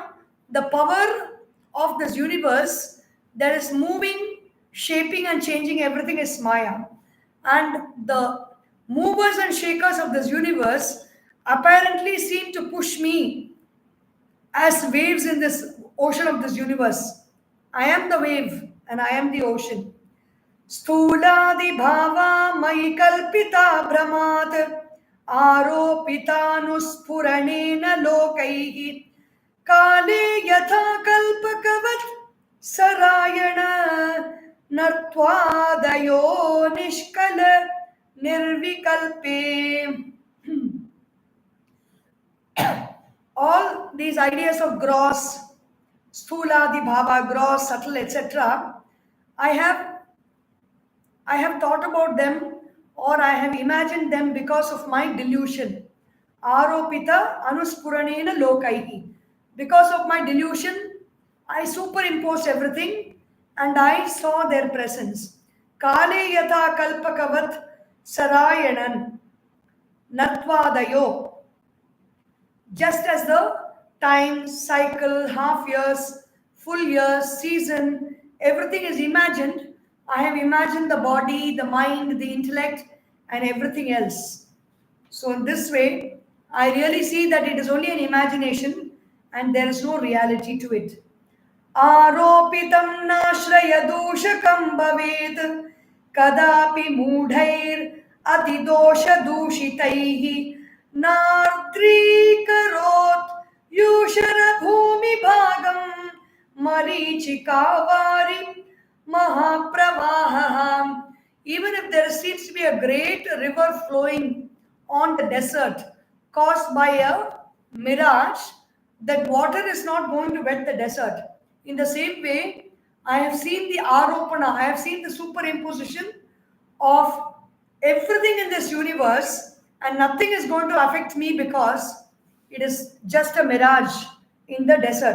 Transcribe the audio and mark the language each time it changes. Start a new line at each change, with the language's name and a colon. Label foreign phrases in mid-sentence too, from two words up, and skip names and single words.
English: The power of this universe that is moving, shaping and changing everything is Maya. And the movers and shakers of this universe apparently seem to push me as waves in this ocean of this universe. I am the wave and I am the ocean.
Sanskrit: Stuladi bhava mai kalpita brahmat aropitanuspuranena lokaihi kale yatha kalpakavat sarayana nartvadayo nishkala nirvikalpe.
English: All these ideas of gross,
Sanskrit: sthula, dibhava,
English: gross, subtle, etc. I have thought about them, or I have imagined them because of my delusion.
Sanskrit: Aropita anuspuranena lokaihi.
English: Because of my delusion, I superimposed everything and I saw their presence.
Sanskrit: Kale yatha kalpakavat sarayanan natvadayo.
English: Just as the time, cycle, half years, full years, season, everything is imagined, I have imagined the body, the mind, the intellect, and everything else. So in this way, I really see that it is only an imagination and there is no reality to it.
Sanskrit: Aropitam nashraya dushakam bhavet kadapi mudhair adidosha dushitaihi Nardrikarot Yushara Bhumi Bhagam Marichikavari Mahapravaham.
English: Even if there seems to be a great river flowing on the desert caused by a mirage, that water is not going to wet the desert. In the same way, I have seen the aropana, I have seen the superimposition of everything in this universe, and nothing is going to affect me because it is just a mirage in the desert.